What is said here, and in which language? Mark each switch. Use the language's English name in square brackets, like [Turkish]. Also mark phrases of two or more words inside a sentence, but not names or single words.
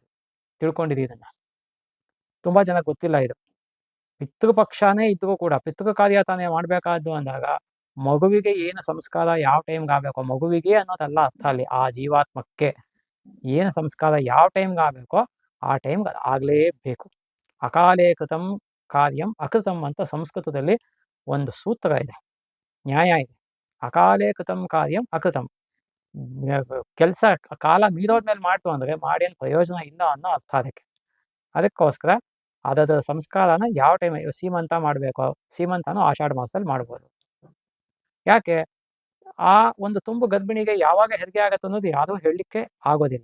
[Kannada] ತಿಳ್ಕೊಂಡಿರಿ ಇದನ್ನ. ತುಂಬ ಜನ ಗೊತ್ತಿಲ್ಲ ಇದು. ಪಿತೃಪಕ್ಷನೇ ಇದ್ದರೂ ಕೂಡ ಪಿತೃ ಕಾರ್ಯ ತಾನೇ ಮಾಡಬೇಕಾದ್ದು ಅಂದಾಗ ಮಗುವಿಗೆ ಏನು ಸಂಸ್ಕಾರ ಯಾವ ಟೈಮ್ಗೆ ಆಗಬೇಕೋ, ಮಗುವಿಗೆ ಅನ್ನೋದಲ್ಲ ಅರ್ಥ ಅಲ್ಲಿ, ಆ ಜೀವಾತ್ಮಕ್ಕೆ ಏನು ಸಂಸ್ಕಾರ ಯಾವ ಟೈಮ್ಗೆ ಆಗಬೇಕೋ ಆ ಟೈಮ್ಗೆ ಅದು ಆಗಲೇಬೇಕು. [Sanskrit] ಅಕಾಲೇ ಕೃತಂ ಕಾರ್ಯಂ ಅಕೃತಂ [Kannada] ಅಂತ ಸಂಸ್ಕೃತದಲ್ಲಿ ಒಂದು ಸೂತ್ರ ಇದೆ, ನ್ಯಾಯ ಇದೆ. [Sanskrit] ಅಕಾಲೇ ಕೃತಂ ಕಾರ್ಯಂ ಅಕೃತಂ. [Kannada] ಕೆಲಸ ಕಾಲ ಮೀರೋದ್ಮೇಲೆ ಮಾಡ್ತು ಅಂದರೆ ಮಾಡೇನು ಪ್ರಯೋಜನ ಇಲ್ಲ ಅನ್ನೋ ಅರ್ಥ ಅದಕ್ಕೆ. ಅದಕ್ಕೋಸ್ಕರ ಅದರ ಸಂಸ್ಕಾರನ ಯಾವ ಟೈಮ್ ಸೀಮಂತ ಮಾಡಬೇಕು, ಸೀಮಂತನೂ ಆಷಾಢ ಮಾಸದಲ್ಲಿ ಮಾಡ್ಬೋದು. ಯಾಕೆ ಆ ಒಂದು ತುಂಬು ಗರ್ಭಿಣಿಗೆ ಯಾವಾಗ ಹೆರಿಗೆ ಆಗತ್ತೆ ಅನ್ನೋದು ಯಾರೂ ಹೇಳಲಿಕ್ಕೆ ಆಗೋದಿಲ್ಲ.